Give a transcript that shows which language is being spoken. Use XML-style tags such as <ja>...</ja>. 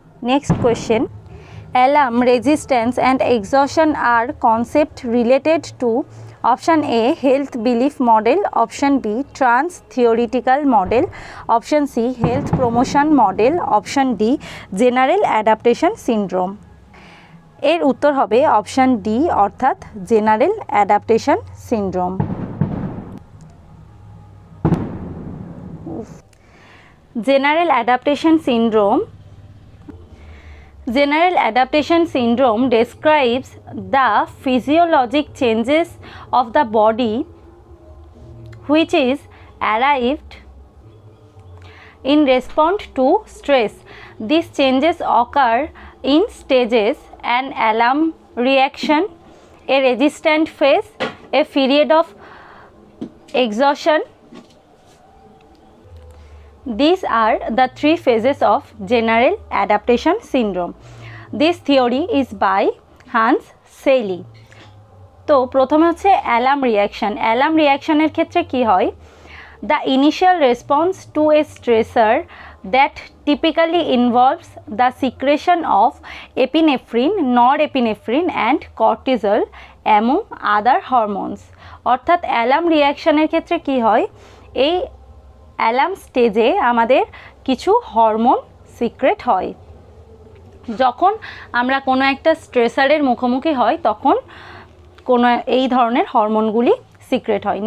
<en>Next question. Alarm, resistance and exhaustion are concepts related to option A health belief model, option B trans theoretical model, option C health promotion model, option D general adaptation syndrome।</en> <bn>এর উত্তর হবে option D অর্থাৎ general adaptation syndrome.</bn> <en>General adaptation syndrome General adaptation syndrome describes the physiologic changes of the body which is arrived in response to stress. These changes occur in stages: an alarm reaction, a resistant phase, a period of exhaustion, These are the three phases of general adaptation syndrome. This theory is by Hans Selye.</en> <bn>তো প্রথমে হচ্ছে alarm reaction. Alarm রিয়াকশনের ক্ষেত্রে কি হয়,</bn> <en>the initial response to a stressor that typically involves the secretion of epinephrine, norepinephrine and cortisol among other hormones.</en> <bn>অর্থাৎ alarm রিয়াকশনের ক্ষেত্রে কি হয়, এই অ্যালার্ম স্টেজে আমাদের কিছু হরমোন সিক্রেট হয়। যখন আমরা কোনো একটা স্ট্রেসারের মুখোমুখি হয় তখন কোনো এই ধরনের হরমোনগুলি সিক্রেট হয়।</bn>